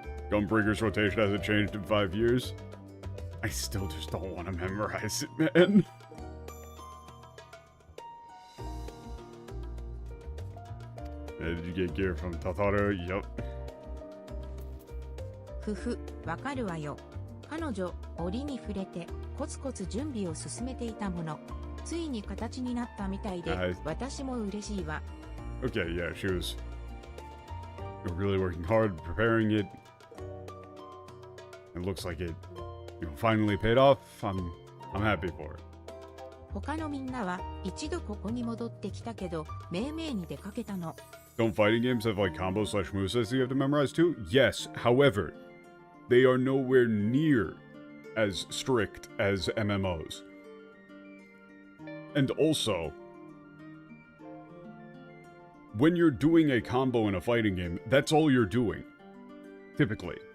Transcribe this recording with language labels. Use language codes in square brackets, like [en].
[en] Gunbreaker's rotation hasn't changed in 5 years. I still just don't want to memorize it, man. Did you get gear from Tataru? Yup. [ja] ふふ、わかるわよ。彼女、折に触れて、コツコツ準備を進めていたもの。ついに形になったみたいで、私も嬉しいわ。 [en] Okay, yeah, she was really working hard, preparing it. It looks like it, you know, finally paid off. I'm happy for her. [ja] 他のみんなは一度ここに戻ってきたけど、めいめいに出かけたの。 [en] Don't fighting games have like combos/movesets you have to memorize too? Yes, however, they are nowhere near as strict as MMOs. And also, when you're doing a combo in a fighting game, that's all you're doing. Typically.